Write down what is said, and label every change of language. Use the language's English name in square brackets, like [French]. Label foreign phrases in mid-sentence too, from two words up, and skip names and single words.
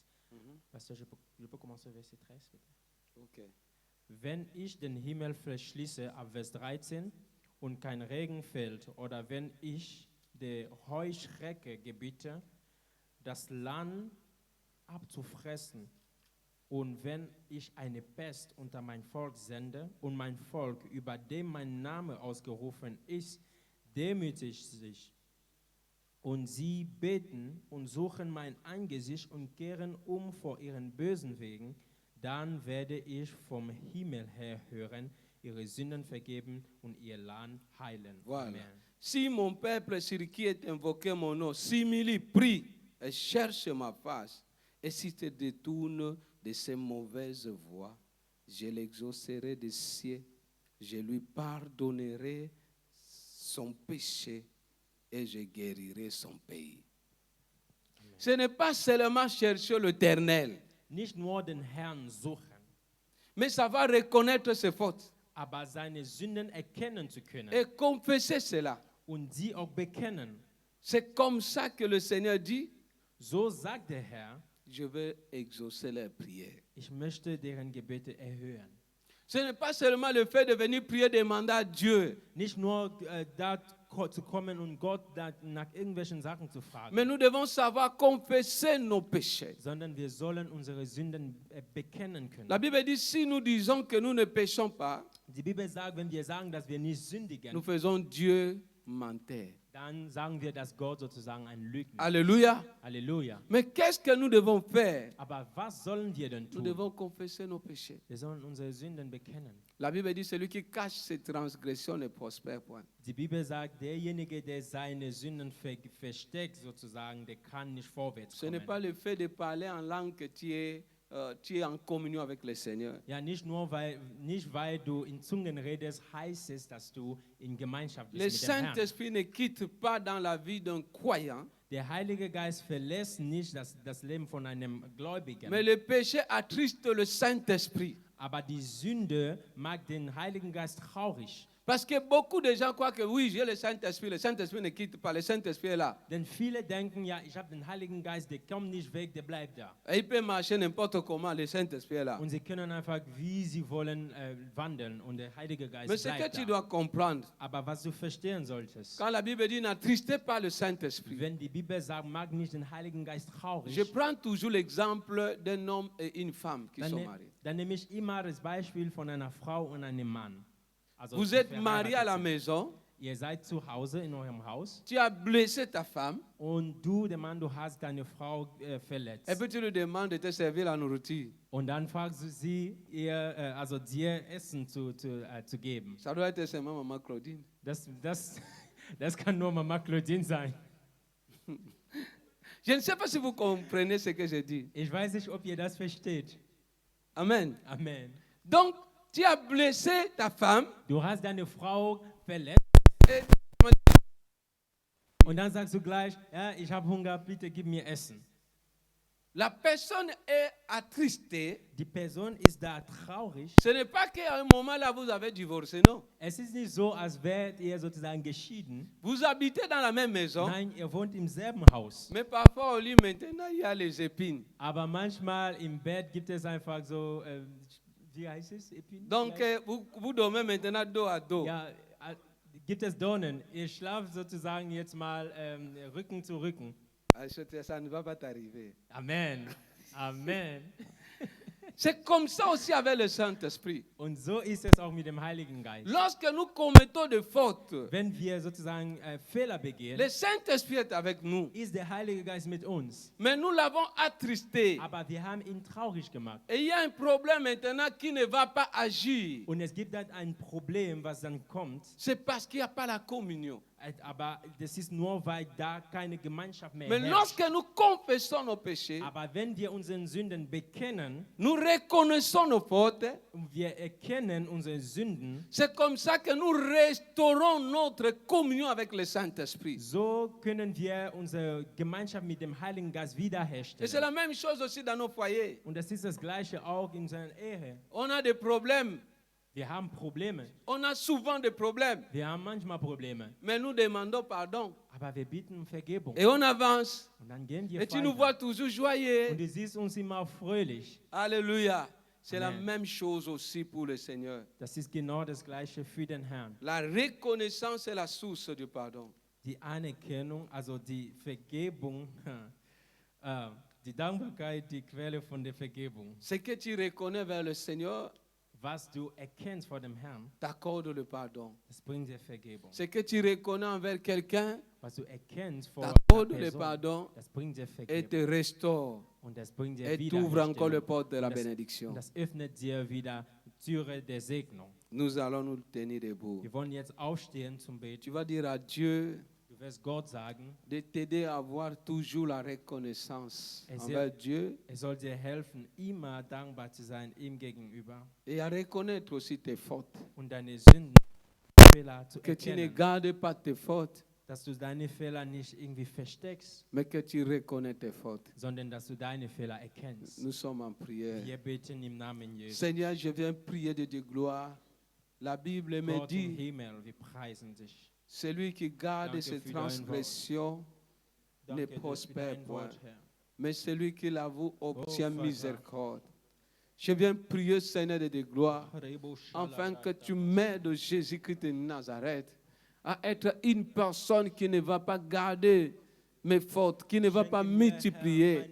[French] Pasteur, je peux commencer verset 13, bitte? Ok. [German] Wenn ich den Himmel verschließe, ab Vers 13, und kein Regen fällt, oder wenn ich der Heuschrecke gebiete, das Land abzufressen, Und wenn ich eine Pest unter mein Volk sende und mein Volk, über dem mein Name ausgerufen ist, demütigt sich und sie beten und suchen mein Angesicht und kehren um vor ihren bösen Wegen, dann werde ich vom Himmel her hören, ihre Sünden vergeben und ihr Land heilen. [French] Voilà. Amen. Si mon peuple sur qui est invoqué mon nom s'humilie, prie et cherche ma face, et si te détourne de ses mauvaises voies, je l'exaucerai des cieux, je lui pardonnerai son péché et je guérirai son pays. Ce n'est pas seulement chercher l'Éternel, [German] Nicht nur den Herrn suchen, [French] mais savoir reconnaître ses fautes [German] aber seine Sünden erkennen zu können [French] et confesser cela. [German] und sie auch bekennen. [French] C'est comme ça que le Seigneur dit, [German] So sagt der Herr, [French] je vais exaucer leurs prières. [German] ich möchte deren Gebete erhören. [French] Ce n'est pas seulement le fait de venir prier, demander à Dieu, [German] Nicht nur da zu kommen und Gott da nach irgendwelchen Sachen zu fragen, [French] mais nous devons savoir confesser nos péchés. [German] sondern wir sollen unsere Sünden bekennen können. [French] La Bible dit, si nous disons que nous ne péchons pas, [German] Die Bibel sagt, wenn wir sagen, dass wir nicht sündigen, [French] nous faisons Dieu menteur. [German] dann sagen wir, dass Gott sozusagen ein Lügner ist. [French] Alléluia. [German] Halleluja. [French] Mais qu'est-ce que nous devons faire? [German] Aber was sollen wir denn [French] Nous [German] tun? [French] devons confesser nos péchés. [German] Wir sollen unsere Sünden bekennen. [French] La Bible dit, celui qui cache ses transgressions ne prospère point. [German] Die Bibel sagt, derjenige, der seine Sünden versteckt, sozusagen, der kann nicht vorwärts [French] Ce n'est [German] kommen. [French] pas le fait de parler en langue que tu es en communion avec le Seigneur. [German] Ja, nicht weil du in Zungen redest, heißt es, dass du in Gemeinschaft [French] Le [German] bist mit dem Herrn. [French] Saint-Esprit ne quitte pas dans la vie d'un croyant, [German] Der Heilige Geist verlässt nicht das Leben von einem Gläubigen. [French] mais le péché attriste le Saint-Esprit. [German] Aber die Sünde macht den Heiligen Geist traurig. [French] Parce que beaucoup de gens croient que oui, j'ai le Saint-Esprit ne quitte pas, le Saint-Esprit est là. [German] Denn viele denken, ja, ich habe den Heiligen Geist, der kommt nicht weg, der bleibt da. [French] Et il peut marcher n'importe comment, le Saint-Esprit est là. [German] Und sie können einfach, wie sie wollen, wandeln und der Heilige Geist [French] Mais ce que [German] bleibt [French] tu [German] da. [French] dois comprendre, [German] Aber was du verstehen solltest, [French] quand la Bible dit n'attristez pas le Saint-Esprit, [German] wenn die Bibel sagt, mag nicht den Heiligen Geist traurig, [French] je prends toujours l'exemple d'un homme et une femme qui sont mariés. [German] dann nehme ich immer das Beispiel von einer Frau und einem Mann. Also [French] Vous [German] die [French] êtes mariés à [German] verheiratet [French] la [German] sind. [French] maison, [German] Ihr seid zu Hause in eurem Haus [French] tu as blessé ta femme, [German] und du, der Mann, du hast deine Frau verletzt. [French] et puis tu lui demandes de te servir la nourriture. [German] Und dann fragst du sie, dir Essen zu geben. [French] Ça doit être seulement Maman Claudine. [German] Das kann nur Mama Claudine sein. [French] Je ne sais pas si vous comprenez ce que je dis. [German] Ich weiß nicht, ob ihr das versteht. [French] Amen. [German] Amen. [French] Donc, tu as blessé ta femme. [German] Du hast deine Frau verletzt [French] Et [German] und dann sagst du gleich, ja, ich habe Hunger, bitte gib mir Essen. [French] la personne est attristée. [German] Die Person ist da traurig. [French] Ce n'est pas qu'à un moment là, vous avez divorcé, non. [German] Es ist nicht so, als wärt ihr sozusagen geschieden. [French] Vous habitez dans la même maison, [German] Nein, ihr wohnt im selben Haus. [French] mais parfois au lit maintenant, il y a les épines. [German] Aber manchmal im Bett gibt es einfach so, wie heißt es? [French] Epin? Donc, vous dormez maintenant dos à dos. [German] Ja, gibt es Dornen. Ihr schlaft sozusagen jetzt mal Rücken zu Rücken. [French] Ça ne va pas t'arriver. Amen. Amen. C'est comme ça aussi avec le Saint-Esprit. [German] Und so ist es auch mit dem Heiligen Geist. [French] Lorsque nous commettons des fautes, [German] Wenn wir sozusagen Fehler begehen, [French] le Saint-Esprit est avec nous. [German] ist der Heilige Geist mit uns. [French] Mais nous l'avons attristé. [German] Aber wir haben ihn traurig gemacht. [French] Et il y a un problème maintenant qui ne va pas agir. [German] Und es gibt dann ein Problem, was dann kommt. [French] C'est parce qu'il n'y a pas la communion. [German] Aber das ist nur, weil da keine Gemeinschaft mehr [French] Mais [German] herrscht. [French] lorsque nous confessons nos péchés, [German] Aber wenn wir unseren Sünden bekennen [French] nous reconnaissons nos fautes, [German] und wir erkennen unsere Sünden, [French] c'est comme ça que nous restaurons notre communion avec le Saint-Esprit. [German] so können wir unsere Gemeinschaft mit dem Heiligen Geist [French] Et c'est [German] wiederherstellen. [French] la même chose aussi dans nos foyers. [German] Und das ist das Gleiche auch in seiner Ehe. [French] On a des problèmes. [German] Wir haben Probleme. [French] On a souvent des problèmes. [German] Wir haben manchmal Probleme. [French] Mais nous demandons pardon. [German] Aber wir bieten um Vergebung. [French] Et on avance. [German] Und dann gehen wir [French] Et tu nous vois [German] weiter. [French] toujours [German] Und [French] joyeux. [German] du siehst uns immer fröhlich. [French] Alléluia. C'est la [German] Amen. [French] même chose aussi pour le Seigneur. [German] Das ist genau das Gleiche für den Herrn. [French] La reconnaissance est la source du pardon. [German] Die Anerkennung, also die Vergebung, die Dankbarkeit die Quelle von der Vergebung. [French] Ce que tu reconnais vers le Seigneur [German] Was du erkennst vor dem Herrn, [French] t'accorde le pardon. [German] das bringt dir Vergebung. [French] Ce que tu reconnais envers quelqu'un [German] Was du erkennst vor einer [French] t'accorde le [German] Person, [French] pardon [German] das bringt dir [French] et [German] Vergebung. [French] te restaure [German] Und das bringt dir [French] et t'ouvre encore les [German] Wiederherstellung. [French] portes de la [German] Und das, [French] bénédiction. [German] und das öffnet dir wieder Türe der Segnung. [French] Nous allons nous tenir debout. [German] Wir wollen jetzt aufstehen zum [French] Tu [German] Beten. [French] vas dire à Dieu [German] Du wirst Gott sagen, [French] de t'aider à avoir toujours la reconnaissance Et c'est- envers Dieu [German] soll dir helfen, immer dankbar zu sein ihm gegenüber [French] et à reconnaître aussi tes fautes. [German] und deine Sünden, Fehler zu [French] Que tu ne [German] erkennen. [French] gardes pas tes fautes, [German] Dass du deine Fehler nicht irgendwie versteckst, [French] mais que tu reconnais tes fautes. [German] sondern dass du deine Fehler erkennst. [French] Nous sommes en prière. [German] Wir beten im Namen Jesu. [French] Seigneur, je viens prier de Dieu gloire. La Bible me [German] Gott im [French] dit, [German] Himmel, wir preisen dich. [French] celui qui garde [German] Danke [French] ses [German] für dein Wort. [French] transgressions ne [German] Danke dir für [French] prospère [German] dein [French] point, [German] Wort, Herr. [French] mais celui qui l'avoue obtient [German] Vater. [French] miséricorde. Je viens prier, Seigneur de Dieu gloire, afin que tu m'aides, Jésus-Christ de Nazareth, à être une personne qui ne va pas garder mes fautes, qui ne va pas multiplier.